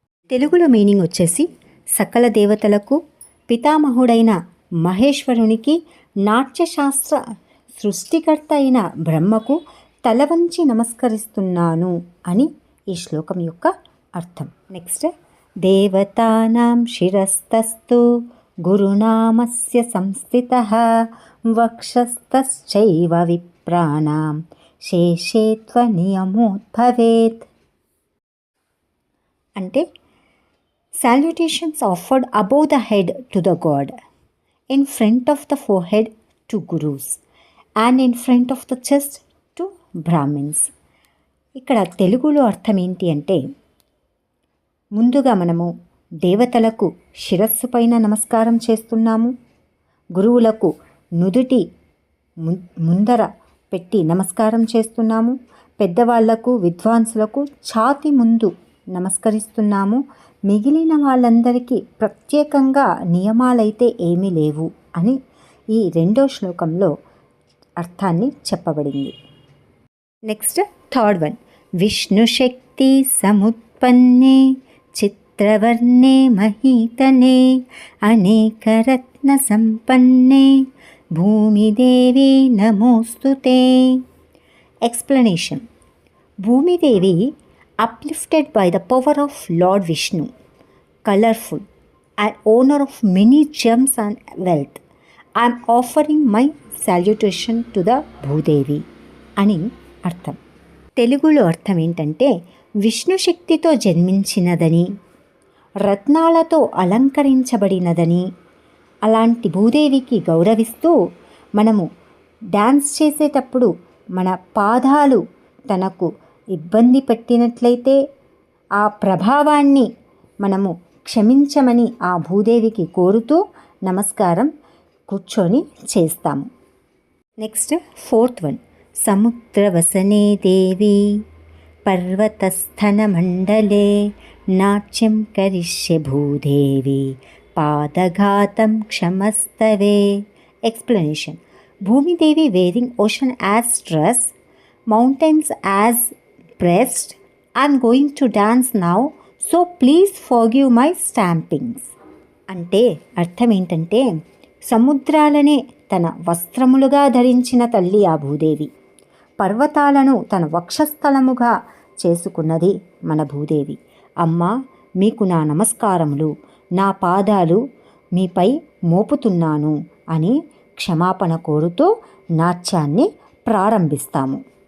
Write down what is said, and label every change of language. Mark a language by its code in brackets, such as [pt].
[te] తెలుగులో మీనింగ్ వచ్చేసి, సకల దేవతలకు పితామహుడైన మహేశ్వరునికి, నాట్యశాస్త్ర సృష్టికర్త అయిన బ్రహ్మకు తల వంచి నమస్కరిస్తున్నాను అని ఈ శ్లోకం యొక్క అర్థం. [sa] నెక్స్ట్, దేవతానాం శిరస్తస్తు గురునామస్య సంస్థితః వక్షస్తశ్చైవ విప్రాణాం శేషేత్వ నియమోద్భవేత్. [te] అంటే [en] salutations offered above the head to the god, in front of the forehead to gurus, and in front of the chest to brahmins. [te] ఇక్కడ తెలుగులో అర్థం ఏంటి అంటే, ముందుగా మనము దేవతలకు శిరస్సు పైన నమస్కారం చేస్తున్నాము, గురువులకు నుదుటి ముందర పెట్టి నమస్కారం చేస్తున్నాము, పెద్దవాళ్లకు విద్వాంసులకు ఛాతి ముందు నమస్కరిస్తున్నాము, మిగిలిన వాళ్ళందరికీ ప్రత్యేకంగా నియమాలైతే ఏమీ లేవు అని ఈ రెండో శ్లోకంలో అర్థాన్ని చెప్పబడింది. [en] Next, third one. [sa] విష్ణు శక్తి సముత్పన్నే చిత్రవర్ణే మహీతనే అనేకరత్న సంపన్నే భూమిదేవి నమోస్తుతే. [en] Explanation. Bhumidevi uplifted by the power of Lord Vishnu, colorful and owner of many gems and wealth, I am offering my salutation to the Bhudevi [te] అని అర్థం. తెలుగులో అర్థం ఏంటంటే, విష్ణు శక్తితో జన్మించినదని, రత్నాలతో అలంకరించబడినదని, అలాంటి భూదేవికి గౌరవిస్తూ మనము డ్యాన్స్ చేసేటప్పుడు మన పాదాలు తనకు ఇబ్బంది పెట్టినట్లయితే ఆ ప్రభావాన్ని మనము క్షమించమని ఆ భూదేవికి కోరుతూ నమస్కారం కూర్చొని చేస్తాము. [en] Next, fourth one. [sa] సముద్రవసనే దేవి పర్వతస్థన మండలే నాట్యం కరిష్య Bhudevi పాదఘాతం క్షమస్తవే. Explanation. [en] Bhumidevi wearing ocean as dress, mountains as breast. I'm going to dance now, so please forgive my stampings. [te] అంటే అర్థం ఏంటంటే, సముద్రాలనే తన వస్త్రములుగా ధరించిన తల్లి ఆ భూదేవి, పర్వతాలను తన వక్షస్థలముగా చేసుకున్నది మన భూదేవి. అమ్మ, మీకు నా నమస్కారములు, నా పాదాలు మీపై మోపుతున్నాను అని క్షమాపణ కోరుతూ నాట్యాన్ని ప్రారంభిస్తాము.